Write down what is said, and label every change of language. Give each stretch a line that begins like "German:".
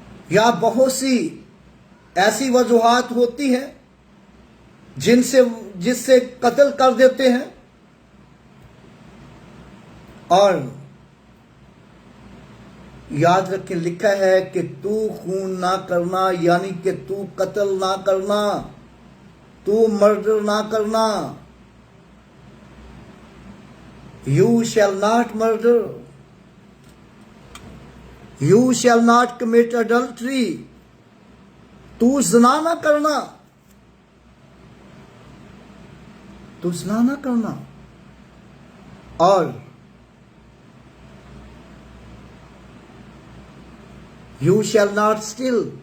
Urdu: یا بہت سی ایسی وجوہات ہوتی ہیں جس سے قتل کر دیتے ہیں۔ اور یاد رکھیں، لکھا ہے کہ تو خون نہ کرنا، یعنی کہ تو قتل نہ کرنا، تو مرڈر نہ کرنا۔
English: You shall not murder. You shall not commit adultery.
Urdu: تو زنا نہ کرنا، تو زنا نہ کرنا۔ اور
English: You shall not steal.